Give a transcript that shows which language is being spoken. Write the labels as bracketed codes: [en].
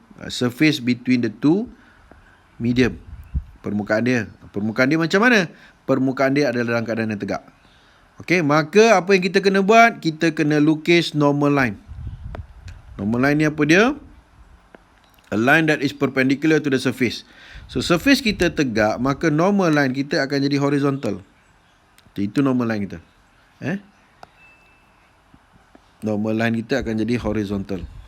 [en] Surface between the two medium. [ms] Permukaan dia macam mana? Permukaan dia adalah dalam keadaan yang tegak. Okey, maka apa yang kita kena buat? Kita kena lukis normal line. Normal line ni apa dia? [en] A line that is perpendicular to the surface. [ms] So surface kita tegak, maka normal line kita akan jadi horizontal. Itu normal line kita. Normal line kita akan jadi horizontal.